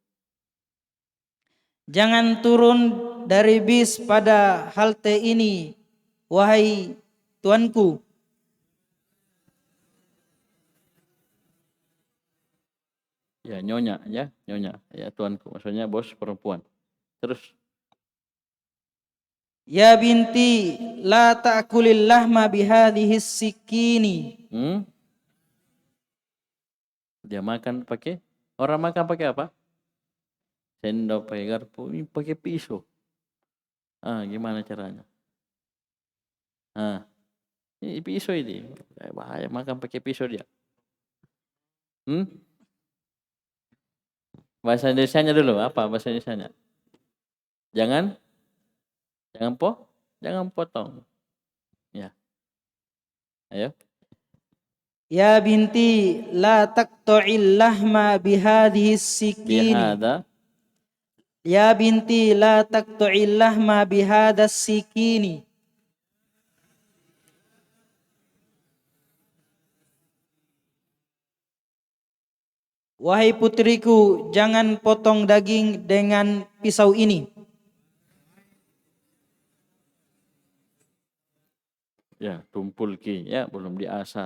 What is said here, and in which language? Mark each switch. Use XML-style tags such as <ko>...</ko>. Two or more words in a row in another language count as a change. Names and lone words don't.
<id>Jangan turun dari bis pada halte ini, wahai tuanku. Ya, nyonya ya, nyonya. Ya, tuanku. Maksudnya bos perempuan. Terus.</id> <ar>يا بنتي، لا تأكل اللحم بهذه السكين.</ar> <id>Dia makan pakai, orang makan pakai apa? Sendok, pakai garpu, ini pakai pisau. Gimana caranya? Ini pisau ini. Bahaya makan pakai pisau dia. Bahasa Indonesianya dulu, apa bahasa Indonesianya? Jangan potong. Ya. Ayo.</id> <ar>يا بنتي، لا تقطع اللحم بهذه السكين. Bihada. يا بنتي، لا تقطع اللحم بهذا السكين.</ar> <id>Wahai putriku, jangan potong daging dengan pisau ini. Ya, tumpul ki, ya belum diasah.</id>